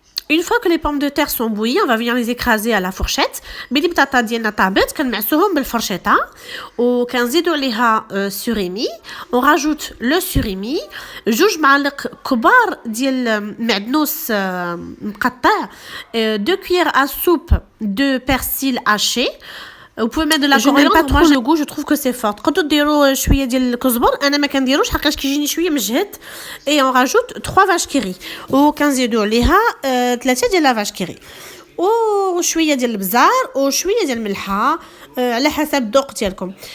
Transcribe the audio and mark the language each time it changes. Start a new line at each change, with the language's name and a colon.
French: Une fois que les pommes de terre sont bouillies, on va venir les écraser à la fourchette.
Arabic: ملي البطاطا ديالنا طابت كنمعسوهم بالفرشيطه وكنزيدو عليها سوريمي.
French: on rajoute le surimi،
Arabic: 2 معالق كبار ديال معدنوس مقطع،
French: 2 cuillères à soupe de persil haché. Vous pouvez mettre de la coriandre. Pas trop le goût, je trouve que c'est fort.
Arabic: تقدروا ديروا شويه ديال الكزبر، انا ما كنديروش حقاش كيجيني شويه مجهد.
French: et on rajoute 3 vaches qui rit
Arabic: وكنزيدوا عليها 3 ديال لا vache qui rit وشويه ديال البزار وشويه ديال الملحه على حسب الذوق ديالكم.